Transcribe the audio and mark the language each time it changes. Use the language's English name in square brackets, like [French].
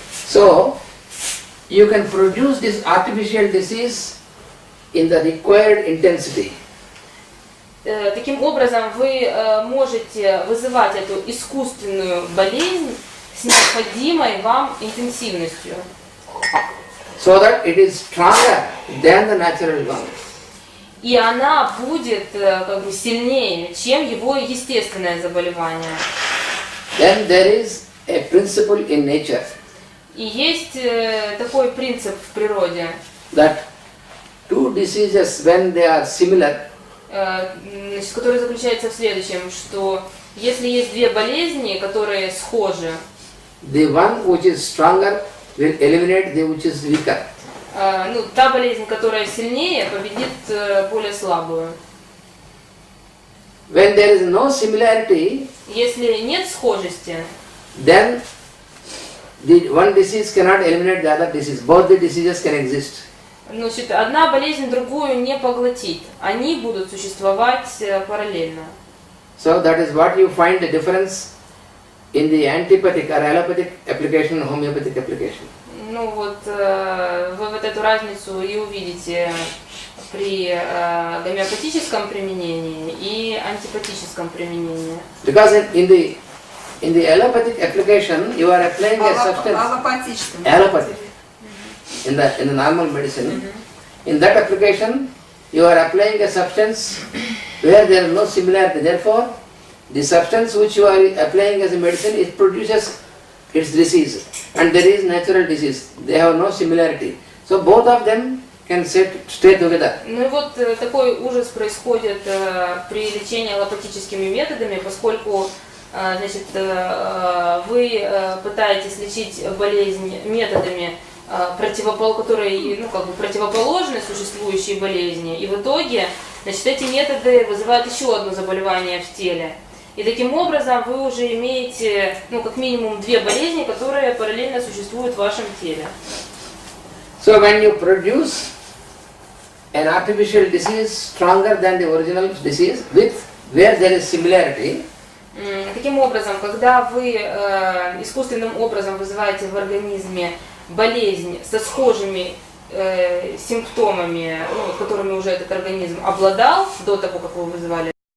[English] So, you can produce this artificial disease in the required intensity. [Russian] Таким образом, вы можете вызывать эту искусственную болезнь с необходимой вам интенсивностью. [English] So that it is stronger than the natural one. [Russian] И она будет как бы сильнее, чем его естественное заболевание. [English] Then there is a principle in nature. [Russian] И есть такой принцип в природе. [English] That two diseases, when they are similar, [Russian] который заключается в следующем, что если есть две болезни, которые схожи, [English] the one which is stronger will eliminate the which is weaker. [Russian] Ну, та болезнь, которая сильнее, победит более слабую. [English] When there is no similarity, [Russian] Если нет схожести, [English] then the one disease cannot eliminate the other disease. Both the diseases can exist. [Russian] значит, одна болезнь другую не поглотит. Они будут существовать параллельно. [English] So that is what you find the difference in the antipathic or allopathic application and homeopathic application. [Russian] Ну вот, вы вот эту разницу и увидите при гомеопатическом применении и антипатическом применении. [English] Because in the allopathic application you are applying a substance. Allopathic. In the normal medicine, in that application you are applying a substance where there is no similarity. Therefore, the substance which you are applying as a medicine, it produces its disease, and there is natural disease. They have no similarity. So both of them can stay together. [Russian] Ну и вот такой ужас происходит при лечении аллопатическими методами, поскольку значит, вы пытаетесь лечить болезнь методами, которые ну, как бы противоположны существующей болезни, и в итоге значит, эти методы вызывают еще одно заболевание в теле. И таким образом вы уже имеете ну, как минимум две болезни, которые параллельно существуют в вашем теле. [English] So when you produce an artificial disease stronger than the original disease, where there is similarity, [Russian] таким образом, когда вы искусственным образом вызываете в организме болезнь со схожими симптомами, ну, которыми уже этот организм обладал до того, как вы вызывали